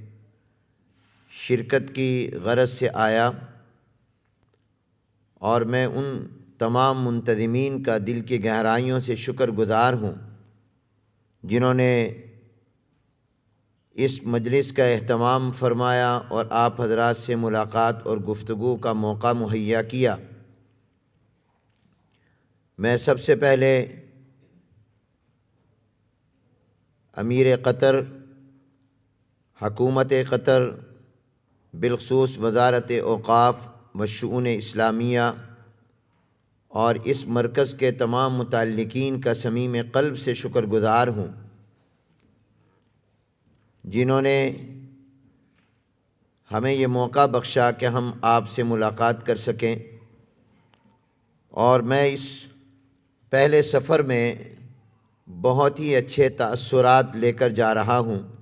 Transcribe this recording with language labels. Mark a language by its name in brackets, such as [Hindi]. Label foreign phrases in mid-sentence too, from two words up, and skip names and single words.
[Urdu] شرکت کی غرض سے آیا، اور میں ان تمام منتظمین کا دل کی گہرائیوں سے شکر گزار ہوں جنہوں نے اس مجلس کا اہتمام فرمایا اور آپ حضرات سے ملاقات اور گفتگو کا موقع مہیا کیا۔ میں سب سے پہلے امیر قطر، حکومت قطر، بالخصوص وزارت اوقاف و شؤون اسلامیہ اور اس مرکز کے تمام متعلقین کا صمیم قلب سے شکر گزار ہوں جنہوں نے ہمیں یہ موقع بخشا کہ ہم آپ سے ملاقات کر سکیں، اور میں اس پہلے سفر میں بہت ہی اچھے تأثرات لے کر جا رہا ہوں۔